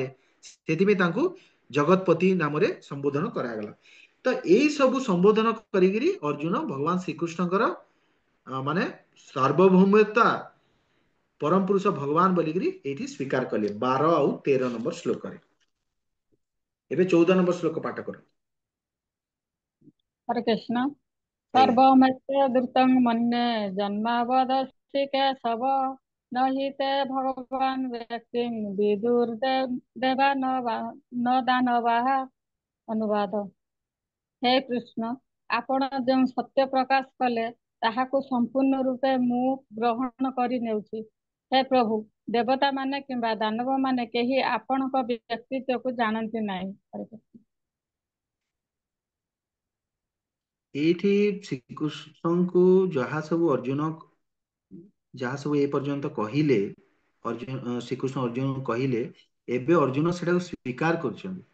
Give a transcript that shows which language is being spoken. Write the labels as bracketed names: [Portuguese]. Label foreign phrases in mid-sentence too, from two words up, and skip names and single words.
[Odia] ସେଥିପାଇଁ ତାଙ୍କୁ ଜଗତପତି ନାମରେ ସମ୍ବୋଧନ କରାଗଲା। ତ ଏଇ ସବୁ ସମ୍ବୋଧନ କରିକିରି ଅର୍ଜୁନ ଭଗବାନ ଶ୍ରୀକୃଷ୍ଣଙ୍କର ମାନେ ସାର୍ବଭୌମତା ପରମ ପୁରୁଷ ଭଗବାନ ବୋଲିକିରି ଏଇଠି ସ୍ୱୀକାର କଲେ 12 ଆଉ 13 ନମ୍ବର ଶ୍ଲୋକରେ। ଏବେ 14 ନମ୍ବର ଶ୍ଲୋକ ପାଠ କର। हरे कृष्ण। ଆଜ୍ଞା। [Sanskrit] सर्वमस्य द्रुतं मन्ये जन्मावदस्ति केशव, न हि ते भगवान् व्यक्तिं विदुर्देवा न दानवाः। [Odia] ଅନୁବାଦ। ହେ କୃଷ୍ଣ, ଆପଣ ଯେଉଁ ସତ୍ୟ ପ୍ରକାଶ କଲେ ତାହାକୁ ସମ୍ପୂର୍ଣ୍ଣ ରୂପେ ମୁଁ ଗ୍ରହଣ କରି ନେଉଛି। ହେ ପ୍ରଭୁ, ଦେବତା ମାନେ କିମ୍ବା ଦାନବ ମାନେ କେହି ଆପଣଙ୍କ ବ୍ୟକ୍ତିତ୍ୱକୁ ଜାଣନ୍ତି ନାହିଁ। ହରେ କୃଷ୍ଣ। ଏଇଠି ଶ୍ରୀକୃଷ୍ଣଙ୍କୁ ଯାହା ସବୁ ଏ ପର୍ଯ୍ୟନ୍ତ କହିଲେ, ଶ୍ରୀକୃଷ୍ଣ ଅର୍ଜୁନଙ୍କୁ କହିଲେ, ଏବେ ଅର୍ଜୁନ ସେଟାକୁ ସ୍ୱୀକାର କରୁଛନ୍ତି।